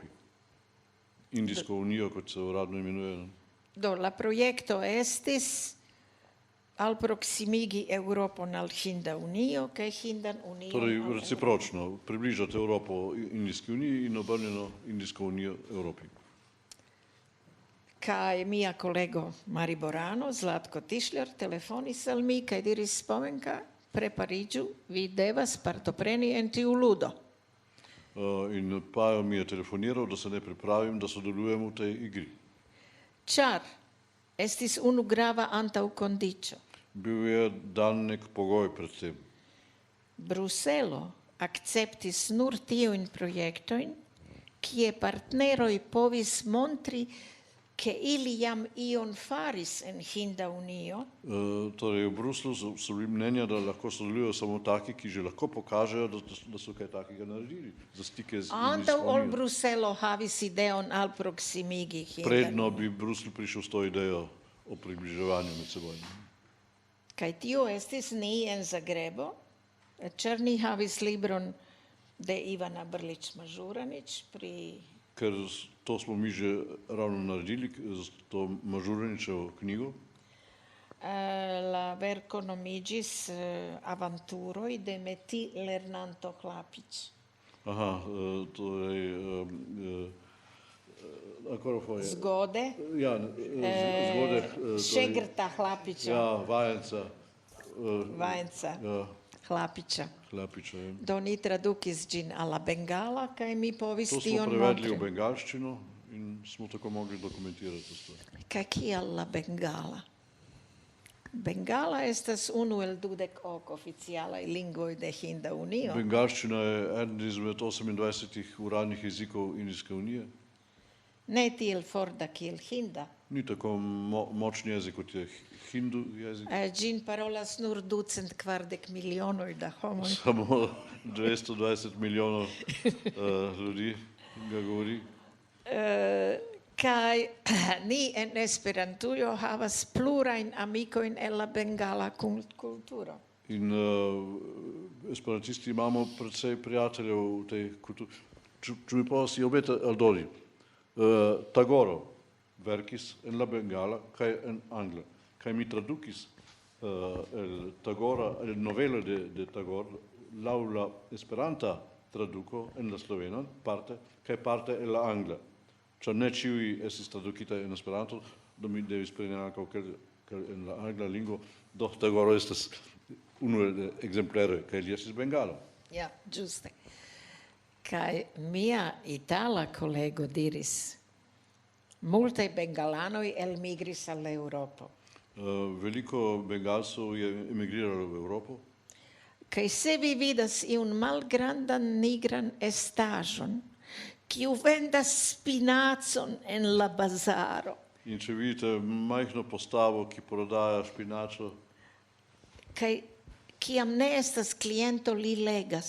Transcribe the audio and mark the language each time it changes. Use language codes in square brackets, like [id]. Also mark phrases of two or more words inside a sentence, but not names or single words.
[sl] Indijsko unijo, kot se uradno imenuje. [eo] Do la projekto estis alproksimigi Europon al Hinda Unio kaj Hindan Union [sl] Torej, [eo] al [sl] recipročno, približati Evropo Indijski uniji in obrnjeno Indijsko unijo Evropi. [eo] Kaj mia kolego Mariborano, Zlatko Tišljar, telefonis al mi kaj diris: Spomenka, prepariĝu, vi devas partopreni en tiu ludo. [sl] In Pajo mi je telefoniral, da se ne pripravim, da sodelujem v tej igri. [eo] Ĉar estis unu grava antaŭkondiĉo. [sl] Bil je dan nek pogoj pred tem. [eo] Bruselo akceptis nur tiujn projektojn, kie partneroj povis montri, ke ili jam ion faris en Hinda Unio, [sl] Torej, v Bruslu so bili mnenja, da lahko sodelujo samo taki, ki že lahko pokažejo, da so kaj takega naredili za stike z [eo] antaŭ [sl] Indijsko [eo] ol [sl] unijo. [eo] Bruselo havis ideon alproksimigi Hindan [sl] Predno [eo] Union. [sl] bi Bruselj prišel s to idejo o približevanju med seboj. [eo] Kaj tio estis ni en Zagrebo, ĉar ni havis libron de Ivana Brlić-Mažuranić pri [sl] Ker to smo mi že ravno naredili, z to Mažuraničevo knjigo. [eo] la verko nomiĝis Avanturoj de Meti Lernanto Klapić. [sl] Aha, torej, ancora foi. Zgode, Ja, zgode. Šegrta Hlapića, Ja, vajenca. Vajenca Ja, Hlapića. Hlapiča. Ja. [eo] Do ni tradukis ĝin al la Bengala, kaj mi povis [sl] To smo [eo] tion [sl] prevedli v [eo] montri. [sl] bengalščino in smo tako mogli dokumentirati to stvar. [eo] Kaj kial la Bengala? Bengala estas unu el 28 oficialaj lingvoj de Hinda Unio. [sl] Bengalščina je eden izmed 28 uradnih jezikov Indijske unije. [eo] Ne tiel forta kiel Hinda. [sl] Ni tako močni jezik, kot je hindu jezik. [eo] Ĝin parolas nur 240 milionoj da homoj. [sl] Samo 220 milijonov ljudi ga govori. [eo] Kaj ni en Esperantujo havas plurajn amikojn el la bengala kulturo. [sl] In esperantisti imamo precej prijateljev v tej kulturi. [eo] Če mi povas iobet aldoni, Tagoro verkis en la Bengala kaj en Angla. Kaj mi tradukis el Tagora, el novelo de Tagor, laŭ la Esperanta traduko en la slovenan parte, kaj parte en la Angla. Ĉar ne ĉiuj estis tradukitaj en Esperanto, do mi devis preni ankaŭ en la angla lingvo, do Tagoro estas unu el ekzempleroj, kaj li estis bengalo. Ja, ĝuste. Kaj mia itala kolego diris, multaj bengalanoj elmigris al Eŭropo. [sl] Veliko Bengalcev je emigriralo v Evropo. [eo] Kaj se vi vidas iun malgrandan nigran estaĵon, kiu vendas spinacon en la bazaro. [sl] In če vidite majhno postavo, ki prodaja špinačo, [eo] Kaj kiam ne estas kliento li legas.